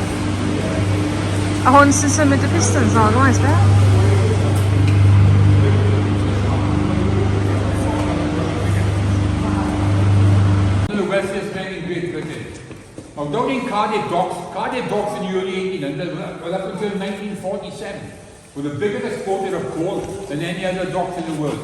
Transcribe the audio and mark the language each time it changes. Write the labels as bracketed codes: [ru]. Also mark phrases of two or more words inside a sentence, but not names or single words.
[cy] A hwn sy'n symud y pistons o'r gwaith, be? [en] The wealthiest men in Great Britain. Now down in Cardiff Docks in the early 1800s, well up until 1947, were the biggest exporter of coal than any other docks in the world.